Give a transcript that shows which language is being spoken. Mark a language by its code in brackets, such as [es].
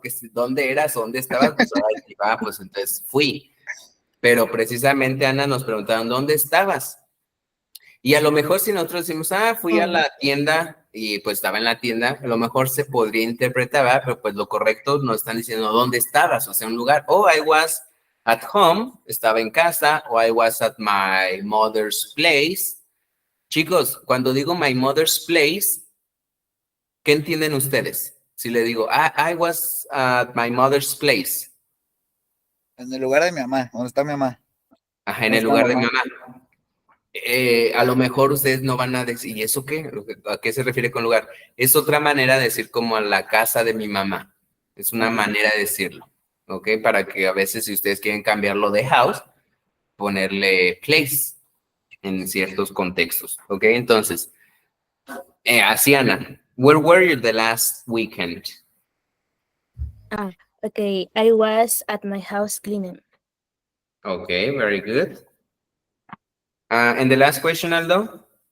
[es] Que dónde eras, dónde estabas, pues ahora pues entonces fui. Pero precisamente Ana nos preguntaron, ¿dónde estabas? Y a lo mejor si nosotros decimos, fui a la tienda y pues estaba en la tienda, a lo mejor se podría interpretar, ¿verdad? Pero pues lo correcto nos están diciendo dónde estabas, o sea, un lugar. [en] Oh, I was at home, [es] estaba en casa, o [en] I was at my mother's place. [es] Chicos, cuando digo [en] my mother's place, [es] ¿qué entienden ustedes? Si le digo, [en] I was at my mother's place. [es] En el lugar de mi mamá, donde está mi mamá. Ajá, en el lugar de mamá. A lo mejor ustedes no van a decir, ¿y eso qué? ¿A qué se refiere con lugar? Es otra manera de decir como a la casa de mi mamá. Es una manera de decirlo, ¿ok? Para que a veces si ustedes quieren cambiarlo de house, ponerle place en ciertos contextos, ¿ok? Entonces, así [en] Ana, where were you the last weekend? Okay, I was at my house cleaning. Okay, very good. And the last question, Aldo?